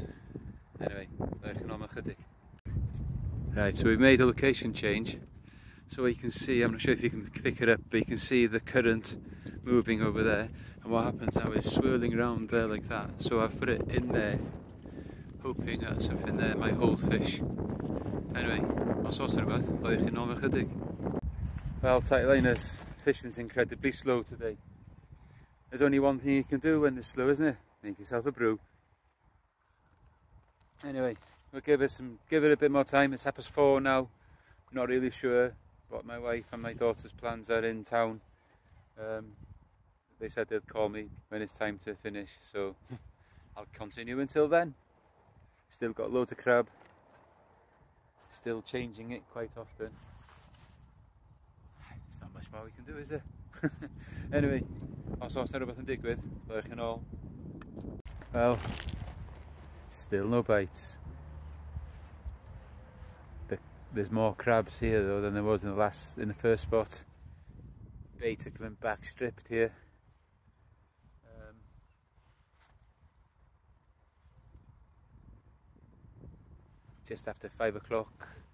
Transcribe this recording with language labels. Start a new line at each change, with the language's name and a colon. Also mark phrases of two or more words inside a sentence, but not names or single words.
English: Anyway, right, so we've made a location change. So you can see, I'm not sure if you can pick it up, but you can see the current moving over there. And what happens now is swirling around there like that. So I've put it in there, hoping that something there might hold fish. Anyway,
Welsh: os oes rhywbeth, ddoi chi nôl ychydig.
English: Well, tight liners, fishing's incredibly slow today. There's only one thing you can do when it's slow, isn't it? Make yourself a brew. Anyway, we'll give it a bit more time. It's 4:30 now. Not really sure what my wife and my daughter's plans are in town. They said they'd call me when it's time to finish, so I'll continue until then. Still got loads of crab. Still changing it quite often. There's not much more we can do, is there? Anyway,
Welsh: os oes na rhywbeth yn digwydd, ddech yn ôl.
English: Well, still no bites. There's more crabs here though than there was in the first spot. Bait are coming back stripped here. Just after 5 o'clock.